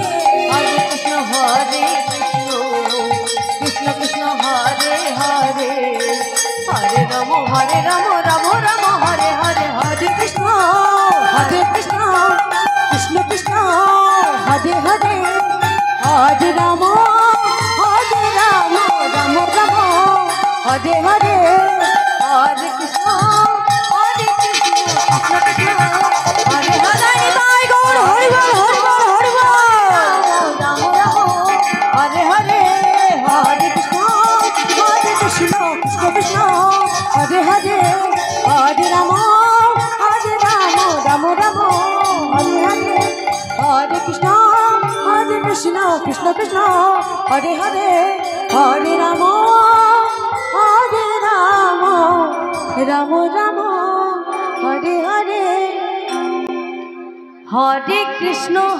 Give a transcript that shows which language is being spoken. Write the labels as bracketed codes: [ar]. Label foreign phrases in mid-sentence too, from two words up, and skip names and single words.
[sa] হরে কৃষ্ণ কৃষ্ণ কৃষ্ণ হরে হরে হরে রাম রাম রাম হরে হরে হরে কৃষ্ণ কৃষ্ণ কৃষ্ণ হরে হরে হরে রাম রাম রাম হরে হরে হরে কৃষ্ণ কৃষ্ণ কৃষ্ণ হরে হরে [bn] তাই গৌর হরি বল হরি বল হরি বল [sa] রাম রাম হরে হরে হরে কৃষ্ণ কৃষ্ণ কৃষ্ণ হরে হরে হরে রাম রাম রাম হরে হরে হরে কৃষ্ণ কৃষ্ণ কৃষ্ণ হরে হরে হরে রাম রাম রাম হরে হরে হরে কৃষ্ণ